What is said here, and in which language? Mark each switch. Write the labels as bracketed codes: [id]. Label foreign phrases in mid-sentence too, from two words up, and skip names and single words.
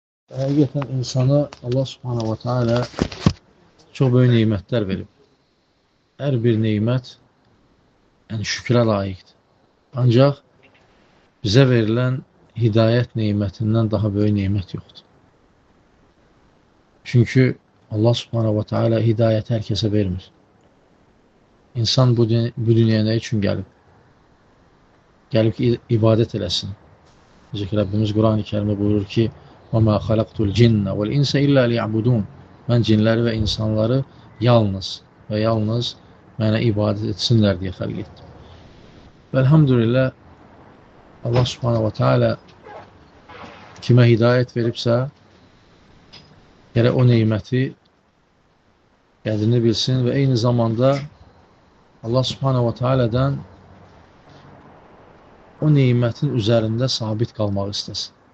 [az] Həqiqətən insana [ar] الله سبحانه وتعالى [az] çox böyük neymətlər verib. Hər bir neymət şükrə layiqdir. Ancaq bizə verilən hidayət neymətindən daha böyük neymət yoxdur. Çünki [ar] الله سبحانه وتعالى [az] hidayəti hər kəsə vermir. İnsan bu dünyaya nə üçün gəlib? Gəlib ki, ibadət eləsin. Necə ki, Rəbbimiz Quran-ı Kərimdə buyurur ki, [ar] وَمَا خَلَقْتُ الْجِنَّ وَالْاِنْسَ إِلَّا لِيَعْبُدُونَ [az] Mən cinləri və insanları yalnız mənə ibadət etsinlər deyə xəlq etdim. Və elhamdülillah [ar] الله سبحانه وتعالى [az] kimə hidayət veribsə, gərək o neyməti qədrini bilsin və eyni zamanda [ar] الله سبحانه وتعالى [az] o neymətin üzərində sabit qalmaq istəsin.